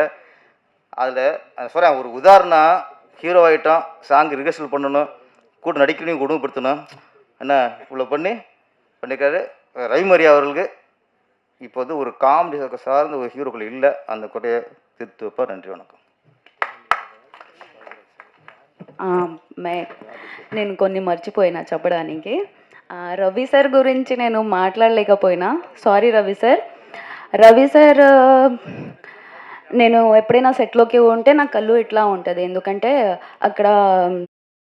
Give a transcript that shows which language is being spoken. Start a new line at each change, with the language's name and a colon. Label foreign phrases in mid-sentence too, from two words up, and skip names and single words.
Tamil: அதில் சொல்கிறேன் ஒரு உதாரணம், ஹீரோ ஆகிட்டோம், சாங் ரிஹர்சல் பண்ணணும், கூட நடிக்கணும், குடும்பப்படுத்தணும். என்ன இவ்வளோ பண்ணியிருக்காரு ரவிமரியா அவர்களுக்கு. இப்போ வந்து ஒரு காமெடி சார்ந்த ஒரு ஹீரோக்கள் இல்லை, அந்த கொடையை திருத்து வைப்பார். நன்றி, வணக்கம்.
Telugu: నేను కొన్ని మర్చిపోయినా చెప్పడానికి. రవి సార్ గురించి నేను మాట్లాడలేకపోయినా, సారీ రవి సార్. రవి సార్ నేను ఎప్పుడైనా సెట్లోకి ఉంటే నా కళ్ళు ఇట్లా ఉంటుంది, ఎందుకంటే అక్కడ